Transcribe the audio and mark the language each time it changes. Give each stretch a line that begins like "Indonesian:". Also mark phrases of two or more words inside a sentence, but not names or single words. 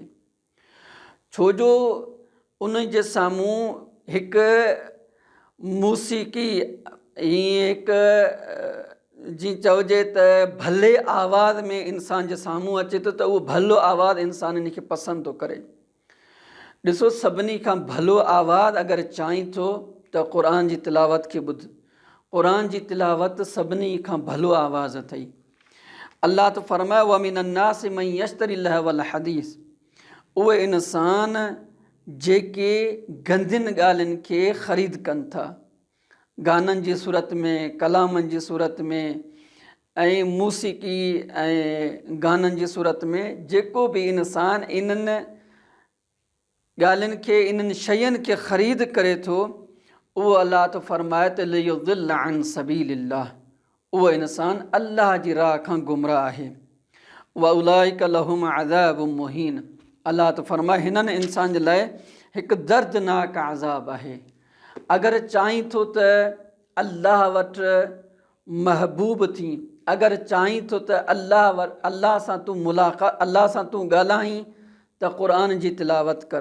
Sindhi: छो जो उन जे साम्हूं हिकु मूसीक़ी, हिकु जीअं चइजे त भले आवाज़ में इंसान जे साम्हूं अचे थो, त उहो भलो आवाज़ु इंसान इन खे पसंदि थो करे। ॾिसो, सभिनी खां भलो आवाज़ु अगरि चाहीं थो त क़ुर जी तिलावत खे ॿुध। क़ुर जी तिलावत सभिनी खां भलो आवाज़ अथई। अल्लाह तो फरमाए:
Arabic: ومن الناس من يشتري لهو الحديث.
Sindhi: उहे इंसान जेके गंदियुनि ॻाल्हियुनि खे ख़रीद कनि था, गाननि जी सूरत में, कलामनि जी सूरत में, ऐं मूसीक़ी ऐं गाननि जी सूरत में। जेको बि इंसान इन्हनि ॻाल्हियुनि खे, इन्हनि शयुनि खे ख़रीद करे थो, उहो अल्लाह तो फरमाए त
Arabic: ليضل عن سبيل الله.
Sindhi: उहो इंसान अल्लाह जी राह खां गुमराह आहे।
Arabic: وأولئك لهم عذاب مهين.
Sindhi: अल्लाह तो फरमाए, हिननि इंसान जे लाइ हिकु दर्दनाक अज़ाब आहे। अगरि चाहीं थो त अल्लाह वटि महबूब थी, अगरि चाहीं थो त अल्लाह सां तूं मुलाक़ात, अल्लाह सां तूं ॻाल्हाईं, त क़ुर जी तिलावत कर।